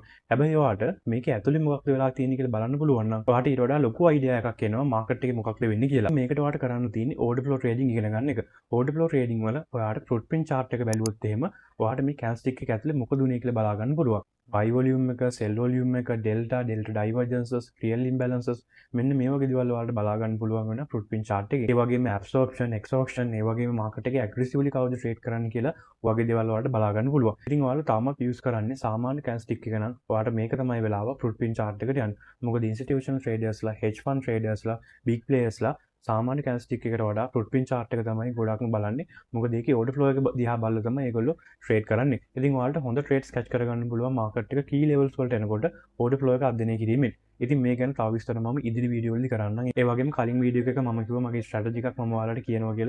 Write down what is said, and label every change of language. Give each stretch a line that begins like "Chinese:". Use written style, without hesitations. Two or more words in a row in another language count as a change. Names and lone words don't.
Sinhala: හැබැයි ඔයාට මේකේ ඇතුලේ මොකක්ද වෙලා තියෙන්නේ කියලා බලන්න පුළුවන් නම් ඔයාට ඊට වඩා ලොකු අයිඩියා එකක් එනවා මාකට් එකේ මොකක්ද වෙන්නේ කියලා. මේකට ඔයාට කරන්න තියෙන්නේ
English: order flow trading
Sinhala: ඉගෙන ගන්න එක.
English: order flow trading
Sinhala: වල ඔයාට
English: footprint chart
Sinhala: එක බැලුවොත් එහෙම ඔයාට මේ කැන්ඩල්ස්ටික් එක ඇතුලේ මොකද උනේ කියලා බලා ගන්න පුළුවන්.
English: buy volume එක, sell volume එක, delta divergences, real imbalances
Sinhala: මෙන්න මේ වගේ දේවල් ඔයාලට බලා ගන්න පුළුවන් වෙන
English: footprint chart
Sinhala: එකේ. ඒ වගේම
English: absorption, exhaustion,
Sinhala: ඒ වගේම මාකට් එකේ aggressively කවුද ට්‍රේඩ් කරන්න කියලා වගේ දේවල් ඔයාලට බලා ගන්න පුළුවන්. ඉතින් ඔයාලා තාමත් යූස් කරන්නේ සාමාන්‍ය කැන්ඩල්ස්ටික් එක නම් ඔයාලට මේක තමයි වෙලාව
English: footprint chart
Sinhala: එකට යන්න. මොකද
English: institutional traders
Sinhala: ලා,
English: hedge fund traders
Sinhala: ලා,
English: big players
Sinhala: ලා සාමාන්‍ය කැන්ඩල්ස්ටික් එකට වඩා
English: footprint chart
Sinhala: එක තමයි ගොඩක්ම බලන්නේ. මොකද ඒකේ
English: order flow
Sinhala: එක දිහා බලලා තමයි ඒගොල්ලෝ ට්‍රේඩ් කරන්නේ. ඉතින් ඔයාලට හොඳ
English: trades catch
Sinhala: කරගන්න පුළුවන් මාකට් එක
English: key levels
Sinhala: වලට එනකොට
English: order flow
Sinhala: එක අධ්‍යයනය කිරීමෙන්. ඉතින් මේ ගැන තව විස්තර මම ඉදිරි වීඩියෝ වලදී කරන්නම්. ඒ වගේම කලින් වීඩියෝ එකක මම කිව්වා මගේ ස්ට්‍රැටජි එකක් මම ඔයාලට කියනවා කියලා.